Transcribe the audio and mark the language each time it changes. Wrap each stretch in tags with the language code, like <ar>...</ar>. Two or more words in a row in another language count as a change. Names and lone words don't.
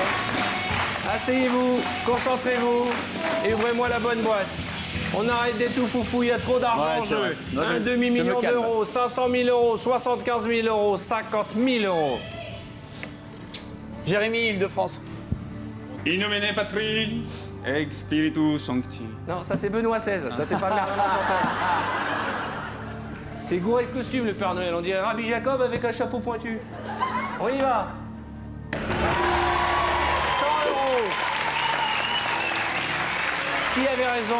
<fr>Asseyez-vous, concentrez-vous et ouvrez-moi la bonne boîte. On arrête des tout foufou, il y a trop d'argent Ouais, en c'est jeu. vrai. Non, Un je demi-million me calme. d'euros, 500 000 euros, 75 000 euros, 50 000 euros. Jérémy, Île-de-France.</fr> <la>In nomine Patri, et Spiritus Sancti.</la> <fr>Non, ça c'est Benoît XVI, ça c'est pas Merlin l'Enchanteur. C'est gouré de costume le Père Noël, on dirait Rabbi Jacob avec un chapeau pointu. On y va. 100 euros. Qui avait raison?</fr>